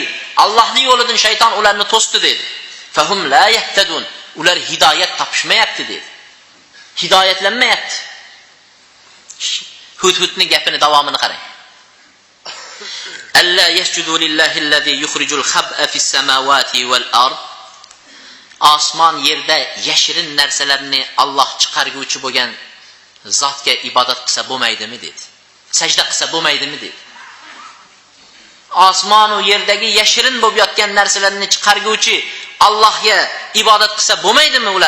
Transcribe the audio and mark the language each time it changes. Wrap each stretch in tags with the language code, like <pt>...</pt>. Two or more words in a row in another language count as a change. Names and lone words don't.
<uz>Allohning yo'lidan shayton ularni to'sdi dedi.</uz> <ar>فهم لا يهتدون.</ar> <uz>Ular hidoyat topishmayapti dedi. Hidoyatlanmayapti. Hudhudning gapini davomini qarang.</uz> <ar>ألا يسجدوا لله الذي يخرج الخبء في السماوات والأرض.</ar> <uz>Osmon yerda yashirin narsalarni Alloh chiqarguvchi bo'lgan zotga ibodat qilsa bo'lmaydimi dedi. Sajda qilsa bo'lmaydimi dedi. Osmon va yerdagi yashirin bo'lib yotgan narsalarni chiqarguvchi Allohga ibodat qilsa bo'lmaydimi ular?</uz>